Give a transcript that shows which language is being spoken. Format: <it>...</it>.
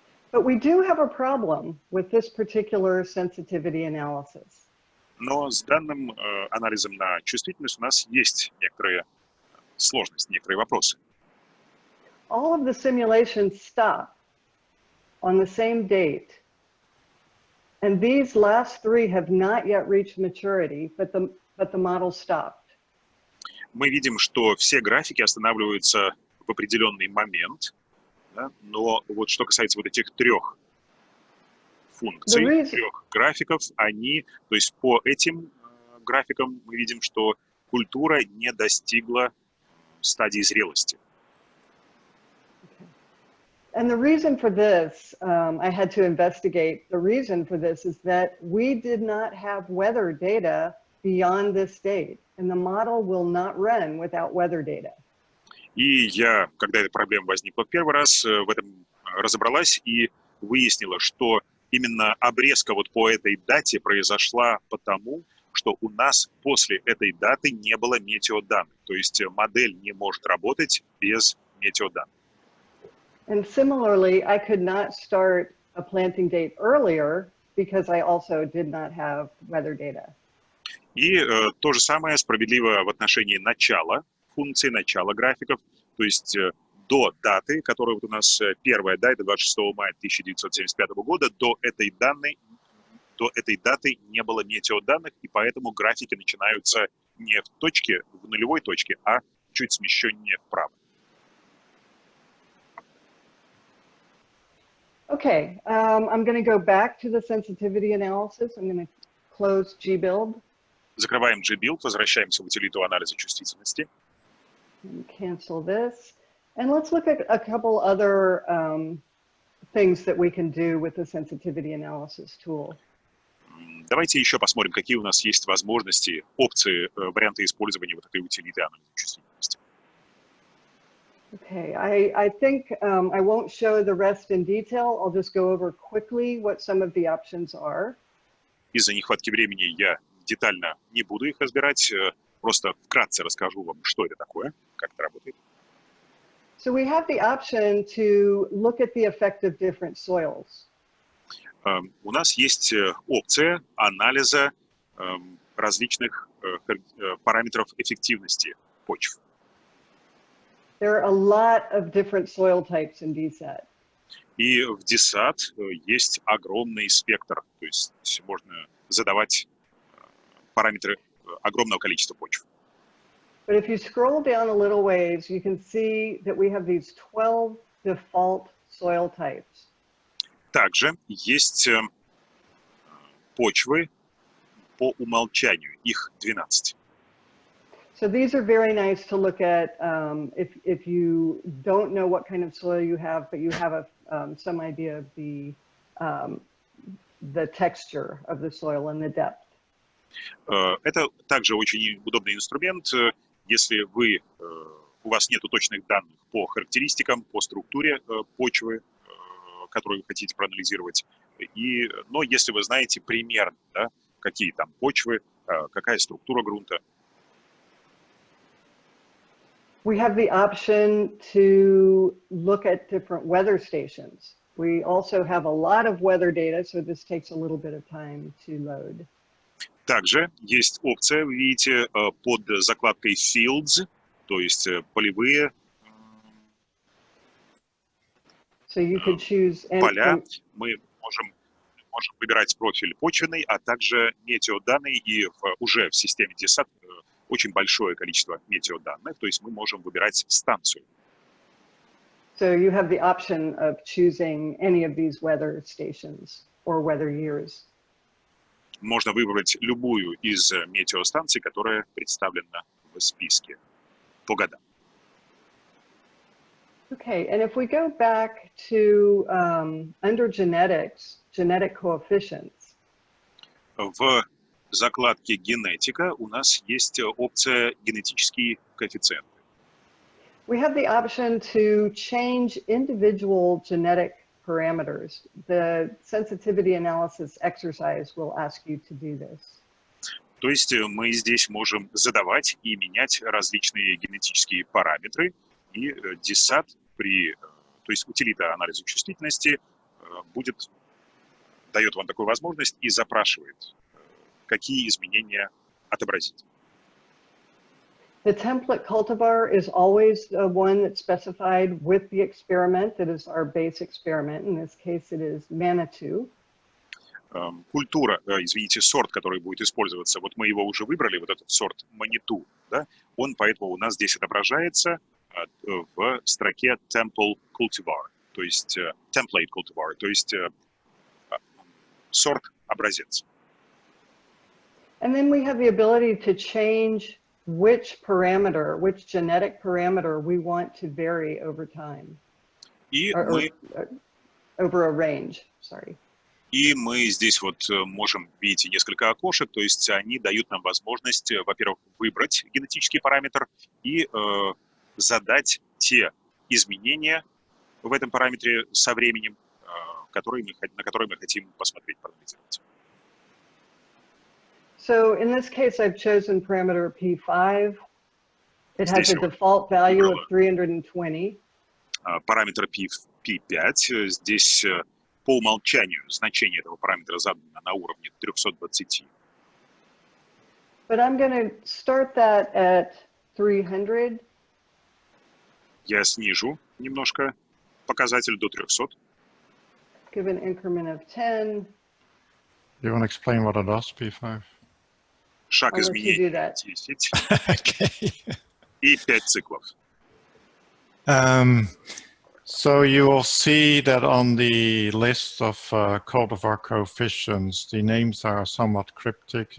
<en>But we do have a problem with this particular sensitivity analysis.</en> <ru>Но с данным анализом на чувствительность у нас есть некоторые сложности, некоторые вопросы.</ru> <en>All of the simulations stop on the same date. And these last three have not yet reached maturity, but the model stopped.</en> <ru>Мы видим, что все графики останавливаются в определенный момент, да? Но вот что касается вот этих трех функций, трех графиков, то есть по этим графикам мы видим, что культура не достигла стадии зрелости.</ru> <en>And the reason for this, I had to investigate. The reason for this is that we did not have weather data beyond this date, and the model will not run without weather data.</en> <ru>И я, когда эта проблема возникла в первый раз, в этом разобралась и выяснила, что именно обрезка вот по этой дате произошла потому, что у нас после этой даты не было метеоданных. То есть модель не может работать без метеоданных.</ru> <en>And similarly, I could not start a planting date earlier because I also did not have weather data.</en> <ru>И то же самое справедливо в отношении начала функции, начала графиков, то есть до даты, которая вот у нас первая, да, это 26 мая 1975 года, до этой даты не было метеоданных, и поэтому графики начинаются не в нулевой точке, а чуть смещеннее вправо.</ru> <en>Okay, I'm going to go back to the sensitivity analysis. I'm going to close gbuild.</en> <ru>Закрываем gbuild, возвращаемся в утилиту анализа чувствительности.</ru> <en>And cancel this. And let's look at a couple other things that we can do with the sensitivity analysis tool.</en> <ru>Давайте еще посмотрим, какие у нас есть возможности, опции, варианты использования вот этой утилиты анализа чувствительности.</ru> <en>Okay, I think I won't show the rest in detail. I'll just go over quickly what some of the options are.</en> <ru>Из-за нехватки времени я детально не буду их разбирать, просто вкратце расскажу вам, что это такое, как это работает.</ru> <en>So we have the option to look at the effect of different soils.</en> <ru>У нас есть опция анализа различных параметров эффективности почв.</ru> <en>There are a lot of different soil types in DSAT.</en> <ru>И в DSAT есть огромный спектр, то есть можно задавать параметры огромного количества почв.</ru> <en>But if you scroll down a little ways, you can see that we have these 12 default soil types.</en> <ru>Также есть почвы по умолчанию, их 12.</ru> <en>So these are very nice to look at if you don't know what kind of soil you have, but you have some idea of the texture of the soil and the depth.</en> <ru>Это также очень удобный инструмент, если у вас нет точных данных по характеристикам, по структуре почвы, которую вы хотите проанализировать. Но если вы знаете примерно, да, какие там почвы, какая структура грунта.</ru> <en>We have the option to look at different weather stations. We also have a lot of weather data, so this takes a little bit of time to load.</en> <ru>Также есть опция, вы видите, под закладкой Fields, то есть полевые</ru> <en>So you could choose</en> <ru>поля. Мы можем выбирать профиль почвенный, а также метеоданные, и уже в системе DSAT очень большое количество метеоданных, то есть мы можем выбирать станцию.</ru> <en>So you have the option of choosing any of these weather stations or weather years.</en> <ru>Можно выбрать любую из метеостанций, которая представлена в списке по годам.</ru> <en>Okay, and if we go back to under genetics, genetic coefficients.</en> <ru>В закладке генетика у нас есть опция генетические коэффициенты.</ru> <en>We have the option to change individual genetic parameters. The sensitivity analysis exercise will ask you to do this.</en> <ru>То есть мы здесь можем задавать и менять различные генетические параметры, и DSAT то есть утилита анализа чувствительности дает вам такую возможность и запрашивает, какие изменения отобразить.</ru> <en>The template cultivar is always the one that's specified with the experiment that is our base experiment. In this case, it is Manitou.</en> <ru>Культура, извините, сорт, который будет использоваться, вот мы его уже выбрали, вот этот сорт Manitou, да, он поэтому у нас здесь отображается в строке template cultivar, то есть template cultivar, то есть сорт образец.</ru> <en>And then we have the ability to change which genetic parameter we want to vary over time. Over a range, sorry.</en> <ru>И мы здесь вот можем, видите, несколько окошек, то есть они дают нам возможность, во-первых, выбрать генетический параметр и задать те изменения в этом параметре со временем, на которые мы хотим посмотреть, проанализировать.</ru> <en>So in this case, I've chosen parameter P5. It has a default value of 320.</en> <ru>Параметр P5. Здесь по умолчанию значение этого параметра задано на уровне 320.</ru> <en>But I'm going to start that at 300.</en> <ru>Я снижу немножко показатель до 300.</ru> <en>Give an increment of 10. You want to explain what it does, P5?</en> <ru>Шаг изменения 10.</ru> <en>Okay.</en> <ru>И 5 циклов.</ru> <en>So you will see that on the list of cultivar coefficients, the names are somewhat cryptic.</en>